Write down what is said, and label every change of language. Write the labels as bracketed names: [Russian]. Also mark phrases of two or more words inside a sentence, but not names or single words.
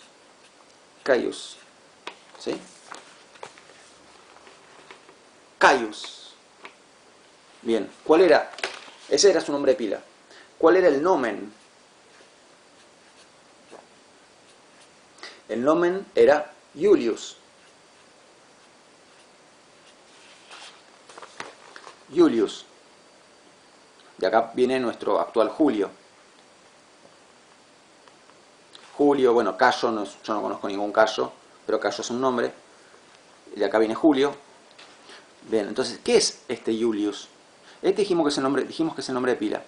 [Spanish] Caius. ¿Sí? Caius. Bien, ¿cuál era? Ese era su nombre de pila. ¿Cuál era el nomen? El nomen era Julius. Julius. De acá viene nuestro actual Julio. Julio, bueno, Cayo, yo no conozco ningún Cayo, pero Cayo es un nombre. Y de acá viene Julio. Bien, entonces, ¿qué es este Julius? Este dijimos que es el nombre de pila.